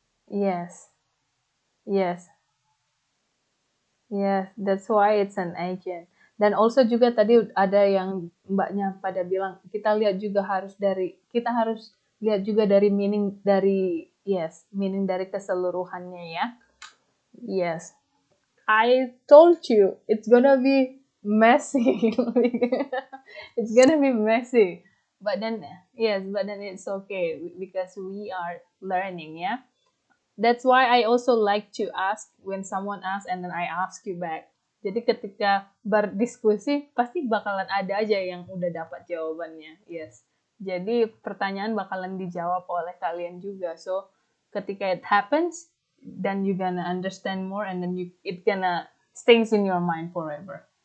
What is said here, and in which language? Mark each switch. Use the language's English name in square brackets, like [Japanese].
[English] Yes. Yes. Yes. That's why it's an agent. [Indonesian] Dan also juga tadi ada yang mbaknya pada bilang kita lihat juga harus dari kita harus lihat juga dari meaning dari yes meaning dari keseluruhannya ya. [English] Yes. I told you it's gonna be messy. It's gonna be messy. But then, yes, but then it's okay because we are learning, yeah? That's why I also like to ask when someone asks and then I ask you back. [Indonesian] Jadi ketika berdiskusi, pasti bakalan ada aja yang udah dapat jawabannya. Yes. Jadi pertanyaan bakalan dijawab oleh kalian juga. [English] So, [Indonesian] ketika [English] it happens, then you gonna understand more and then it gonna stays in your mind forever.